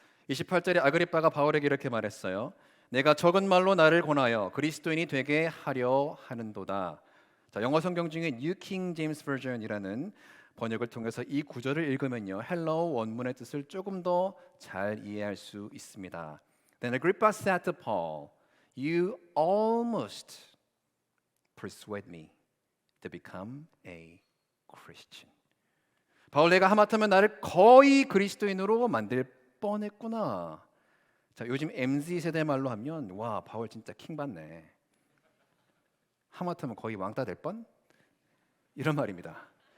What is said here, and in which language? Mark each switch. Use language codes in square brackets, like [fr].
[ko] 28절에 아그리빠가 바울에게 이렇게 말했어요. 내가 적은 말로 나를 권하여 그리스도인이 되게 하려 하는도다. 영어 성경 중에 New King James Version이라는 번역을 통해서 이 구절을 읽으면요, 헬라어 원문의 뜻을 조금 더 잘 이해할 수 있습니다. [en] Then Agrippa said to Paul, "You almost persuade me to become a Christian." [ko] 바울, 내가 하마터면 나를 거의 그리스도인으로 만들 뻔했구나. 자, 요즘 MZ 세대 말로 하면 와, 바울 진짜 킹 받네. 하마터면 거의 왕따 될 뻔? 이런 말입니다.